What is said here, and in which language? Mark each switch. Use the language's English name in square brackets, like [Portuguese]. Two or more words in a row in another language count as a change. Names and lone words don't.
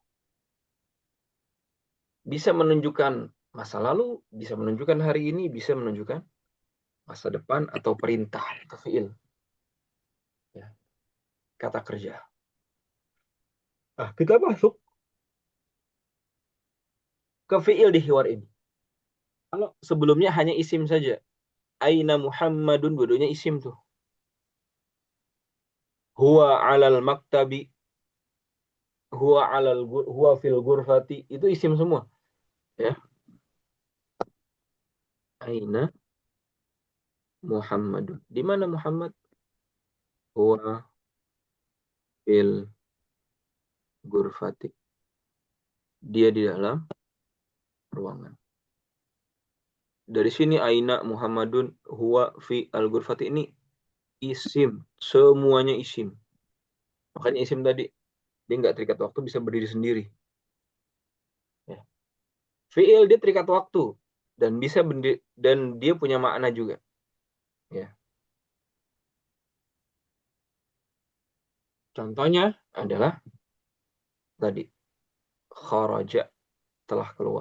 [Indonesian] Bisa menunjukkan masa lalu, bisa menunjukkan hari ini, bisa menunjukkan masa depan atau perintah atau fi'il. Ya, kata kerja. Kita masuk ke fi'il di hiwar ini. Kalau sebelumnya hanya isim saja. [Arabic] Aina Muhammadun, [Indonesian] dua-duanya isim tuh. [Arabic] Huwa alal maktabi, huwa fil ghurfati, [Indonesian] itu isim semua. Ya. [Arabic] Aina Muhammadun. [Indonesian] Di mana Muhammad? [Arabic] Huwa fil ghurfati. [Indonesian] Dia di dalam ruangan. Dari sini [Arabic] aina Muhammadun huwa fi al-ghurfati [Indonesian] ini isim, semuanya isim. Makanya isim tadi dia nggak terikat waktu, bisa berdiri sendiri. Ya. Fi'il dia terikat waktu dan bisa berdiri, dan dia punya makna juga. Ya. Contohnya adalah tadi kharaja, telah keluar.